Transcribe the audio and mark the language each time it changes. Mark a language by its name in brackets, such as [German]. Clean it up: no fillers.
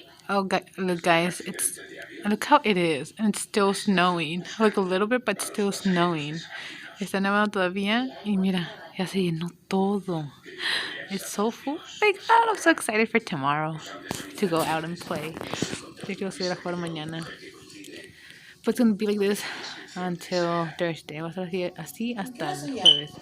[English] Oh, look, guys, look how it is, and it's still snowing. Like a little bit, but still snowing. [Spanish] Está nevando todavía, y mira, ya se llenó todo. [English] It's so full. Like, I'm so excited for tomorrow to go out and play. [Spanish] Yo quiero salir a jugar mañana. [English] But it's gonna be like this until Thursday. [Spanish] Va a ser así hasta el jueves.